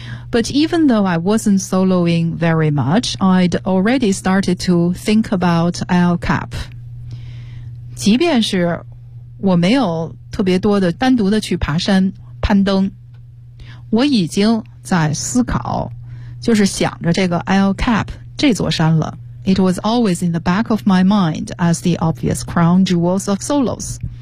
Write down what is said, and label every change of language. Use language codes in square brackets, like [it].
[en] But even though I wasn't soloing very much, I'd already started to think about LCAP。 [zh] 即便是我没有特别多的单独的去爬山攀登，我已经在思考，就是想着这个 LCAP 这座山了。 [en] It was always in the back of my mind as the obvious crown jewels of solos。